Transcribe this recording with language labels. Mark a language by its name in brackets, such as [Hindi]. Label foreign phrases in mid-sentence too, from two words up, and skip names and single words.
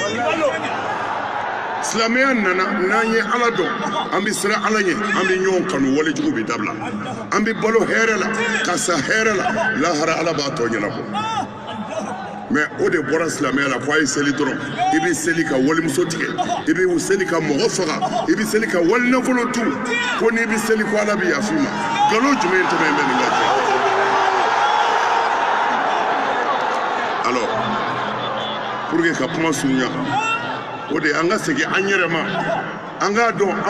[Bambara] silamɛya nana n'an ye ala dɔn an bɛ siran ala ɲɛ an bɛ ɲɔgɔn kanu walejugu bɛ dabila an bɛ balo hɛrɛ la ka sa hɛrɛ la lahara ala b'a tɔ ɲɛnabɔ mais o de bɔra silamɛya la ko a ye seli dɔrɔn i bɛ seli ka walimuso tigɛ i bɛ seli ka mɔgɔ faga i bɛ seli ka wali nafolo dun ko n'i bɛ seli ko ala bɛ yafa i ma nkalon jumɛn tɛmɛ bɛ nin lajɛ [French] alors pour que [Bambara] ka kuma surunya o de an ka segin an yɛrɛ ma an k'a dɔn an